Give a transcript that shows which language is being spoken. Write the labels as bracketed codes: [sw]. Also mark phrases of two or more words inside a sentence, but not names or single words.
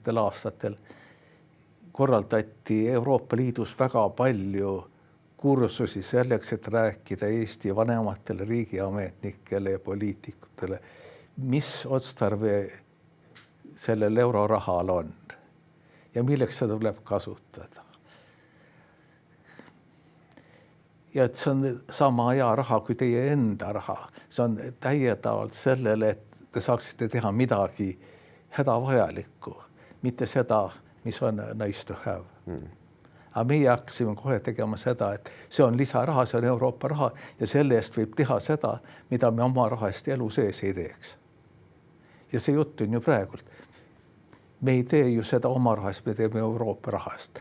[et] aastatel korraldati Euroopa Liidus väga palju kursusi selleks, et rääkida Eesti vanematele riigiametnikele ja poliitikutele, mis otstarve sellel eurorahal on ja milleks seda tuleb kasutada. Ja et see on sama hea raha kui teie enda raha. See on täiendavalt sellele, et te saaksite teha midagi hädavajalikku, mitte seda, mis on [en] nice to have. [et] Aga meie hakkasime kohe tegema seda, et see on lisaraha, see on Euroopa raha ja selle eest võib teha seda, mida me oma raha eest elu sees ei teeks. Ja see jutt on ju praegult. Me ei tee ju seda oma raha eest, me teeme Euroopa raha eest.